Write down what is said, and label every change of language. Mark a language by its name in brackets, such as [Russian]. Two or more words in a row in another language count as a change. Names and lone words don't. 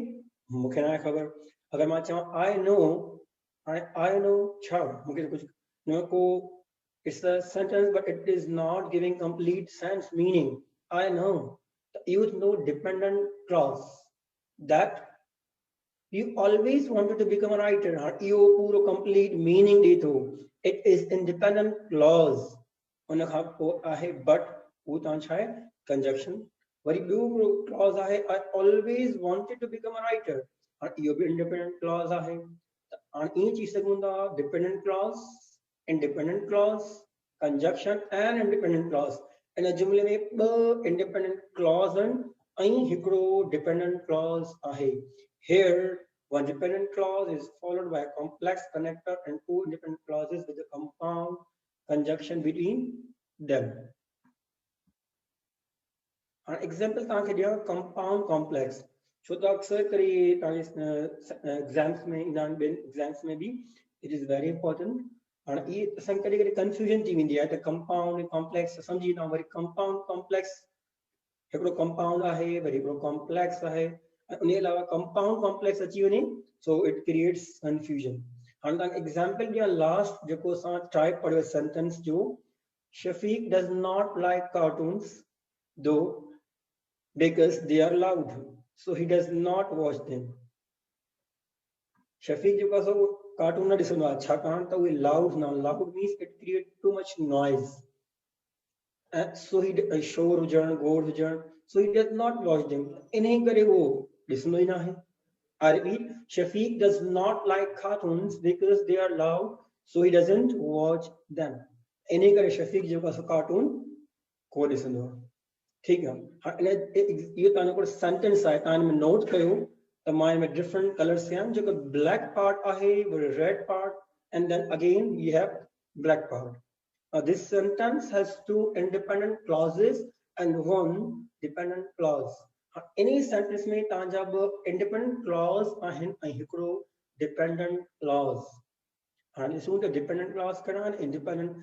[Sindhi] मूंखे न आहे ख़बर. अगरि मां चवां [English] I know, [Sindhi] हाणे [English] I know [Sindhi] छा? मूंखे कुझु न को, [English] it's a sentence but it is not giving complete sense meaning. I know. Use no dependent clause that you always wanted to become a writer. [Sindhi] इहो पूरो [English] complete meaning [Sindhi] ॾे थो. [English] It is independent clause. [Sindhi] उन खां पोइ आहे but, उहो तव्हां छा आहे? Conjunction. वरी ॿियो clause आहे [English] I always wanted to become a writer. [Sindhi] हाणे इहो बि [English] independent clause [Sindhi] आहे. हाणे ईअं चई सघूं था [English] dependent clause, independent clause, conjunction and independent clause. [Sindhi] इन जुमले में ॿ [English] independent clause [Sindhi] आहिनि ऐं हिकिड़ो [English] dependent clause [Sindhi] आहे. [English] Here, one dependent clause is followed by a complex connector and two independent clauses with a compound conjunction between them. An example [Sindhi] तव्हांखे ॾियां [English] compound complex. [Sindhi] छो त अक्सर करे तव्हांजे एग्ज़ाम्स में ईंदा आहिनि, ॿियनि एग्ज़ाम्स में बि [English] it is very important. [Sindhi] हाणे इहे असांखे कॾहिं कॾहिं कंफ्यूजन थी वेंदी आहे त कंपाउंड ऐं कॉम्प्लेक्स सम्झी था. वरी [English] compound complex [Sindhi] हिकिड़ो कंपाउंड आहे, वरी हिकिड़ो कॉम्प्लेक्स आहे, ऐं उन अलावा [English] compound complex [Sindhi] अची वञे [English] so it creates confusion. [Sindhi] हाणे तव्हांखे एग्ज़ाम्पल ॾियां लास्ट जेको असां टाइप पढ़ियो सेंटेंस जो, शफ़ीक [English] does not like cartoons though because they are loud, so he does not watch them. [Sindhi] शफ़ीक जेको आहे सो कार्टून न ॾिसंदो आहे छाकाणि त उहे लाउड न, [English] loud means it create too much noise, so he [Sindhi] शोर हुजण, गोड़ हुजण, [English] so he does not watch them. [Sindhi] इन्हे करे वो ॾिसंदो ई न आहे. [English] I repeat, Shafiq does not like cartoons because they are loud, so he doesn't watch them. [Sindhi] इन्हे करे शफ़ीक जेको आहे सो कार्टून को ॾिसंदो आहे. [Hindi] ठीक है. [Sindhi] ये तव्हांजो सेंटेंस आहे, तव्हां हिन में नोट कयो त मां हिन में [English] different colors [Sindhi] कया आहिनि. [English] जेको black part आहे, red part, and then again you have black part. This sentence has two independent clauses and one dependent clause. Any sentence [Sindhi] में तव्हांजा ॿ [English] independent clause [Sindhi] आहिनि ऐं हिकिड़ो [English] dependent clause. [Sindhi] हाणे ॾिसूं त [English] dependent clause [Sindhi] कहिड़ा आहिनि, independent.